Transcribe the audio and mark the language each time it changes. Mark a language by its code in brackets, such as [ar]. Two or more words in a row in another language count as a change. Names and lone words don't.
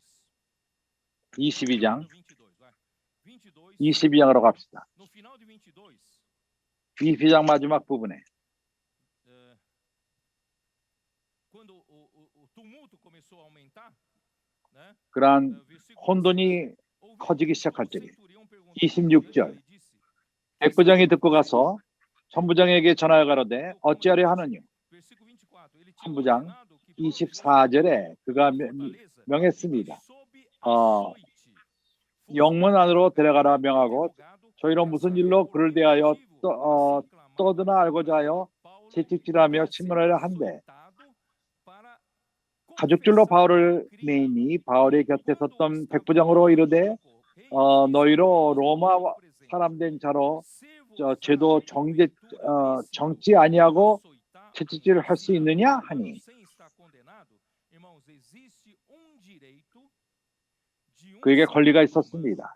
[ko] 22장 22, 22장으로 갑시다. [pt] no final de 22, [ko] 22장 마지막 부분에 [pt] quando o tumulto começou a aumentar, né? [ko] 그러한 [pt] Versículo [ko] 혼돈이 [pt] ouviu [ko] 커지기 [pt] o [ko] 시작할 적에 [pt] centurião perguntou [ko] 26절 [pt] e disse, [ko] 백부장이 듣고 가서 천부장에게 전하여 가로되 어찌하려 하느냐? [pt] versículo 24, ele tinha [ko] 천부장 [pt] ordenado que [ko] 24절에 그가 명했습니다. 영문 안으로 데려가라 명하고 저희로 무슨 일로 그를 대하여 떠드나 알고자 하여 채찍질하며 신문하려 한데 가죽줄로 바울을 매이니 바울의 곁에 섰던 백부장으로 이르되 너희로 로마 사람 된 자로 죄도 정치 아니하고 채찍질을 할 수 있느냐 하니 그에게 권리가 있었습니다.